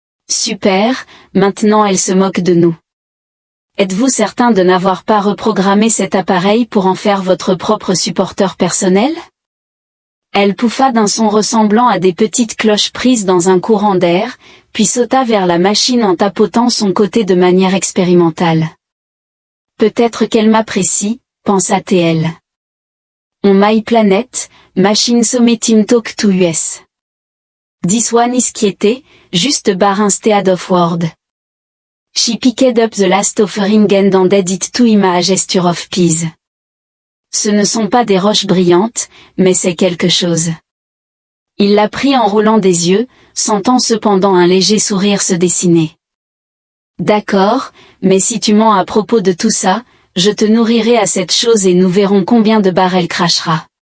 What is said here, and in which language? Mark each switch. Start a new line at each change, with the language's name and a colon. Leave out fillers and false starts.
French: Super, maintenant elle se moque de nous. Êtes-vous certain de n'avoir pas reprogrammé cet appareil pour en faire votre propre supporteur personnel? Elle pouffa d'un son ressemblant à des petites cloches prises dans un courant d'air, puis sauta vers la machine en tapotant son côté de manière expérimentale. Peut-être qu'elle m'apprécie, pensa-t-elle.
English: On my planet, machine sommetim talk to us. This one is quiete, just bar instead of word. She picked up the last offering and handed it to him a gesture of peace.
French: Ce ne sont pas des roches brillantes, mais c'est quelque chose. Il la prit en roulant des yeux, sentant cependant un léger sourire se dessiner. D'accord, mais si tu mens à propos de tout ça, je te nourrirai à cette chose et nous verrons combien de barres elle crachera.